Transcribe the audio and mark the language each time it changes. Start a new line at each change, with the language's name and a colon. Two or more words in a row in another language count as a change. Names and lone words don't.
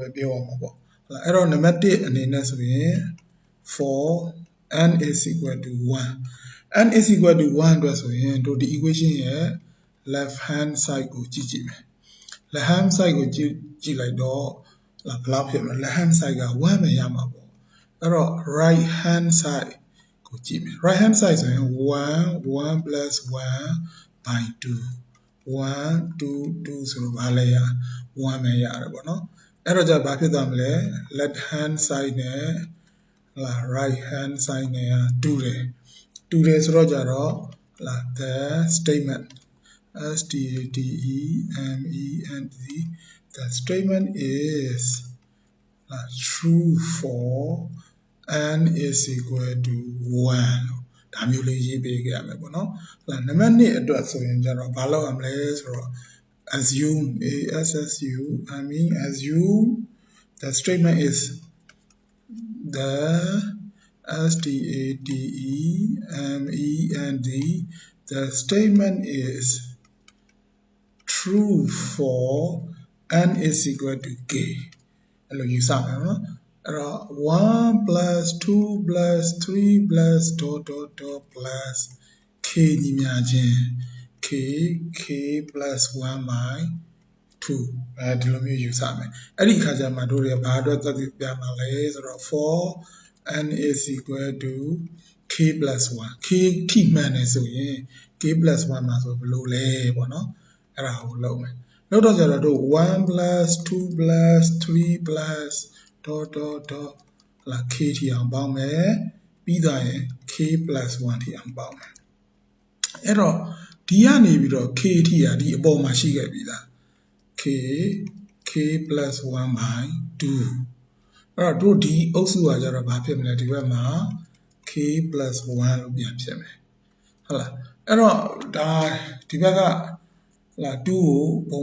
Burmese: ပြောရမှာပေါ့ဟုတ်လားအဲ့တော့နံပါတ်1အနေနဲ့ဆိုရင်
English: for n is equal to 1
Burmese: n is equal to 1 အတွက်ဆိုရင်တို့ဒီ equation ရဲ့
English: left hand side
Burmese: ကိုကြည့်မယ်
English: left hand side
Burmese: ကိုကြည့်လိုက်တော့ဘယ်လောက် ဖြစ်မလဲ
English: left hand side
Burmese: က1ပဲရမှာပေါ့အဲ့တော့
English: right hand side
Burmese: ကိုကြည့်မယ်
English: right hand side
Burmese: ဆိုရင်
English: 1 plus 1 by 2
Burmese: 1 2 2ဆိုတော့ဘာလဲရ1ပဲရတယ်ပေါ့နော်အဲ့တော့じゃဘာဖြစ်သွားမလဲ
English: left hand side
Burmese: နဲ့လာ
English: right hand side
Burmese: နဲ့တူတယ်ဆိုတော့ကြတော့လာ
English: the statement STATEMENT the statement is true for n is equal to 1
Burmese: ဒါမျိုးလေးရေးပေးခဲ့ရမယ်ပေါ့နော်နံပါတ်2အတွက်ဆိုရင်ကျတော့ဘာလုပ်ရမလဲဆိုတော့ assume
English: assume the statement is the STATEMENT the statement is true for n is equal to k
Burmese: အဲ့လိုယူဆမယ်နော်အဲ့တော့
English: 1 plus 2 plus 3 plus ... plus k
Burmese: ညီမျှခြင်း
English: k plus 1 by 2
Burmese: ဒီလိုမျိုးယူဆမယ်အဲ့ဒီအခါကျမှတို့ရဘာအတွက်သက်သေပြမှာလဲဆိုတော့
English: for n is equal to k plus 1
Burmese: k ထိမှန်တယ်ဆိုရင်
English: k plus 1
Burmese: မှာဆိုဘယ်လိုလဲပေါ့နော်အဲ့ဒါကိုလုပ်မယ်နောက်တော့ကျတော့တို့
English: 1 plus 2 plus 3 plus ...
Burmese: k ထိအောင်ပေါင်းမယ်ပြီးသားရင်
English: k plus 1
Burmese: ထိအောင်ပေါင်းမယ်အဲ့တော့ဒီကနေပြီးတော့ k ထိကဒီအပေါ်မှာရှိခဲ့ပြီလား
English: k plus 1 by 2
Burmese: အဲ့တော့တို့ဒီအုပ်စုကကြတော့ဘာဖြစ်မလဲဒီဘက်မှာ
English: k plus 1
Burmese: လို့ပြန်ဖြစ်မယ်ဟုတ်လားအဲ့တော့ဒါဒီဘက်ကလာ2ကိုပုံ